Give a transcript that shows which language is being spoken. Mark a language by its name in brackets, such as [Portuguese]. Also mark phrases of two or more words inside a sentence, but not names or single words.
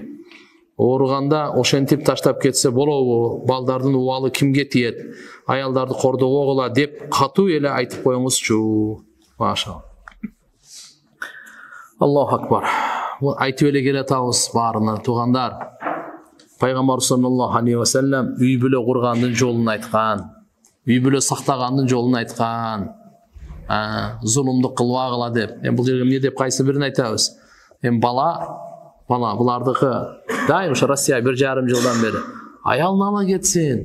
[Kyrgyz] Ооруганда ошентип таштап кетсе болобу? Балдардын убалы кимге тиет? Аялдарды кордогогула деп катуу эле айтып коюңузчу. Maşallah. [Arabic] الله أكبر. [Kyrgyz] Айтып эле келатабыз баарына туугандар. Пайгамбар [Arabic] صلى الله عليه وسلم [Kyrgyz] үй бүлө кургандын жолун айткан, үй бүлө сактагандын жолун айткан. Зулумдук кылбагыла деп. Бул жерге эмне деп кайсы бирин айтабыз? Бала булардыкы дайым ушу Россия 1,5 жылдан бери аялын ала кетсин.